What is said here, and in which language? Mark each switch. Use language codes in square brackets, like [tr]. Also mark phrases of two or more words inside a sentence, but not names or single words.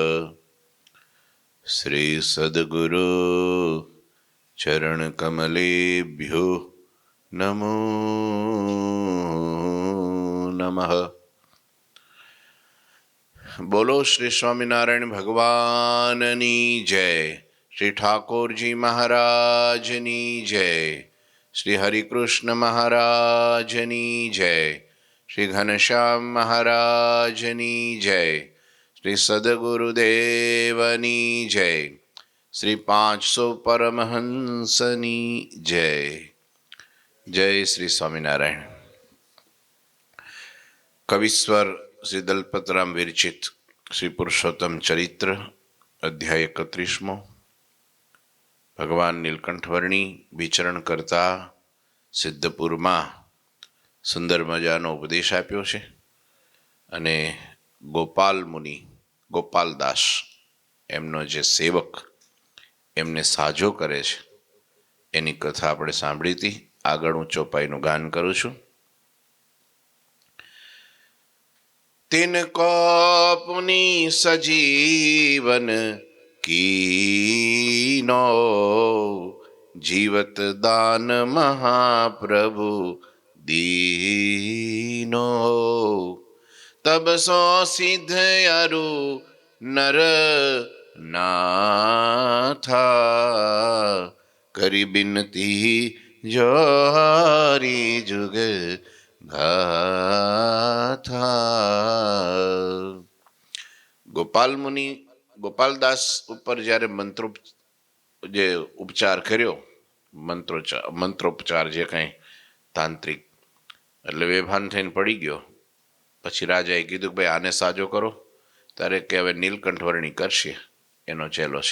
[sa] श्री सद्गुरु चरण कमलेभ्यो नमो नमः। [gu] બોલો શ્રી સ્વામીનારાયણ ભગવાનની જય। શ્રી ઠાકુર જી મહારાજની જય। શ્રી હરિકૃષ્ણ મહારાજની જય। શ્રી ઘનશ્યામ મહારાજની જય। શ્રી સદ્ગુરુદેવની જય। શ્રી 500 પરમહંસની જય। જય શ્રી સ્વામીનારાયણ। કવિસ્વર શ્રી દલપતરામ વિરચિત શ્રી પુરુષોત્તમ ચરિત્ર અધ્યાય 31। भगवान નીલકંઠવર્ણી વિચરણ કરતા સિદ્ધપુરમાં સુંદર મજાનો ઉપદેશ આપ્યો છે અને ગોપાલ મુનિ ગોપાલદાસ એમનો જે સેવક એમને સાજો કરે છે એની કથા આપણે સાંભળી હતી। આગળ હું ચોપાઈનું ગાન કરું છું। [hi] तिनको पुनि सजीवन कीनो जीवत दान महाप्रभु दीनो। तब सो सिद्ध अरु नर नाथा करी बिनती जोहारी जुग गाथा। [gu] गोपाल मुनि गोपालदास ઉપર જ્યારે ઉપચાર કર્યો મંત્રોપચાર જે કંઈ તાંત્રિક એટલે બેભાન થઈને પડી ગયો। પછી રાજાએ કીધું કે ભાઈ આને સાજો કરો। ત્યારે કે હવે નીલકંઠવર્ણી કરશે, એનો ચેલો છે।